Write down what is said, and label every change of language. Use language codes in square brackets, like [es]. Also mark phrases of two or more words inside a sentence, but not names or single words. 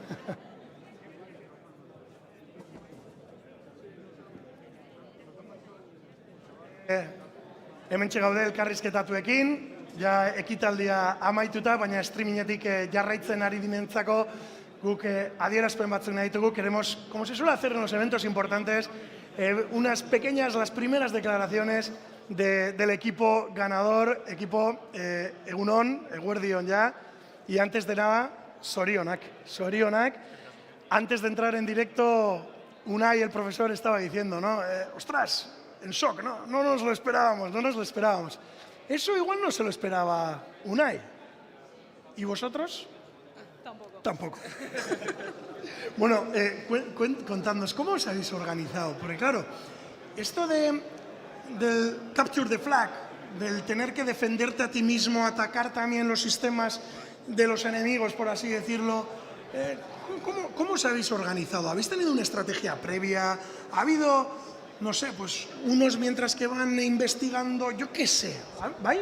[eu] Hementxe gaude elkarrizketatuekin, ja ekitaldia amaituta, baina streamingetik jarraitzen ari dinentzako guk adierazpen batzuk nahi ditugu. [es] Queremos, como se suele hacer en los eventos importantes, unas pequeñas, las primeras declaraciones del equipo ganador, equipo [eu] egunon, eguerdion [es] ya, y antes de nada, sorionak. Antes de entrar en directo, Unai, el profesor, estaba diciendo, ¿no? Ostras, en shock, ¿no? No nos lo esperábamos. Eso igual no se lo esperaba Unai. ¿Y vosotros? Tampoco. Bueno, contadnos, ¿cómo os habéis organizado? Porque claro, esto del [en] capture the flag, [es] del tener que defenderte a ti mismo, atacar también los sistemas de los enemigos, por así decirlo, ¿cómo os habéis organizado? ¿Habéis tenido una estrategia previa? ¿Ha habido, no sé, pues unos mientras que van investigando, yo qué sé, ¿vale?